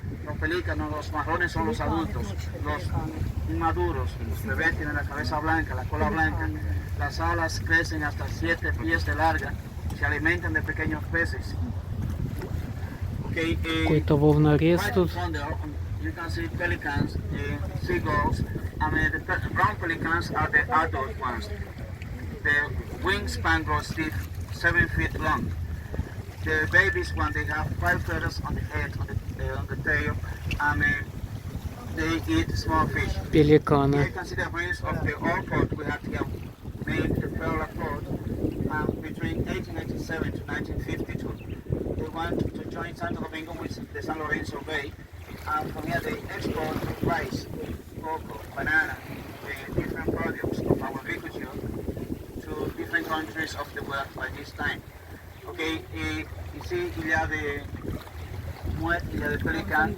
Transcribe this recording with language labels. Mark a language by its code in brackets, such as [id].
[es] Los pelícanos, los marrones son los adultos, los inmaduros, los bebés tienen la cabeza blanca, la cola blanca, las alas crecen hasta 7 pies de larga, se alimentan de pequeños peces. [ru] Какой-то волнорез тут. [en] You can see pelicans, seagulls. I mean, the brown pelicans are the adult ones. The wingspan goes 7 feet long. The babies, when they have 5 feathers on the head, on the tail, and they eat small fish. [ru] Пеликаны. [en] Here you can see the rings of the old port we have here made the Perla port between 1887 to 1952. They want to join Santo Domingo with the San Lorenzo Bay, and from here they export rice, cocoa, banana, different products of our agriculture to different countries of the world by this time. [fr] Okay, ici il y a des mouettes, il y a des pélicans.